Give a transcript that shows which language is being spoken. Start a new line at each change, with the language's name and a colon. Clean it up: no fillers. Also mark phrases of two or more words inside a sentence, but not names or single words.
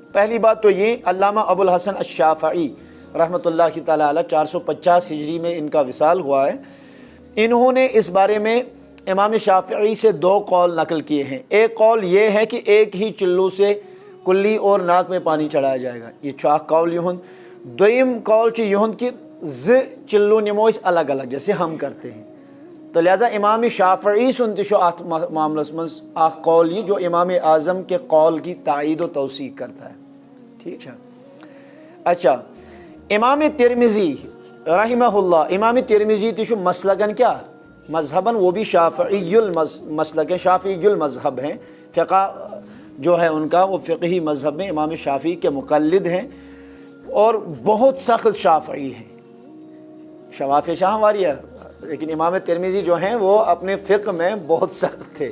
Urdu: پہلی بات تو یہ, علامہ ابو الحسن الشافعی رحمۃ اللہ کی تعالیٰ علیہ 450 ہجری میں ان کا وصال ہوا ہے. انہوں نے اس بارے میں امام شافعی سے دو قول نقل کیے ہیں. ایک قول یہ ہے کہ ایک ہی چلو سے کلی اور ناک میں پانی چڑھایا جائے گا,
Kashmiri: یہ چھُ اکھ قول یہند. دویم قول چھُ یہند کہ زٕ چلو نمو أسۍ الگ الگ
Urdu: جیسے ہم کرتے ہیں. تو لہٰذا امام شافعی
Kashmiri: سُنٛد تہِ چھُ اتھ معاملس منٛز اکھ قول
Urdu: یہ جو امام اعظم کے قول کی تائید و توثیق کرتا ہے. ٹھیک ہے. اچھا, امام ترمذی رحمہ اللہ, امام ترمذی
Kashmiri: تہِ چھُ مسلکن
Urdu: کیا مذہباً, وہ بھی شافعی المسلک ہے, شافعی المذہب ہیں. فقہ جو ہے ان کا وہ فقہی مذہب میں امام شافعی کے مقلد ہیں اور بہت سخت شافعی ہیں. شوافع شاہ ہماری ہے, لیکن امام ترمذی جو ہیں وہ اپنے فقہ میں بہت سخت تھے.